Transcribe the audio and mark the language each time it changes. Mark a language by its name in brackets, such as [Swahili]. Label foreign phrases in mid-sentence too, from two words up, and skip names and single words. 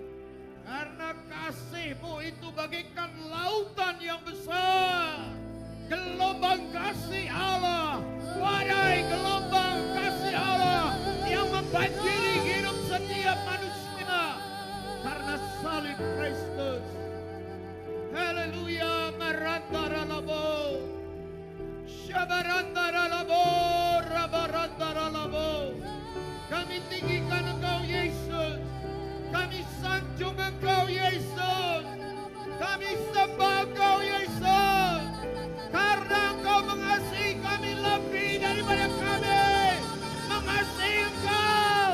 [Indonesian] Karena kasih-Mu itu bagaikan lautan yang besar. Gelombang kasih Allah, badai gelombang kasih Allah yang membanjiri hidup setiap manusia. Karena salib Kristus. Haleluya. Marantara labo, syabarantara labo, rabarantara labo. Kami tinggikan Engkau Yesus. Kami sanjung Engkau Yesus. Kami sembah Engkau Yesus. Karena Engkau mengasihi kami lebih daripada kami mengasihi Engkau.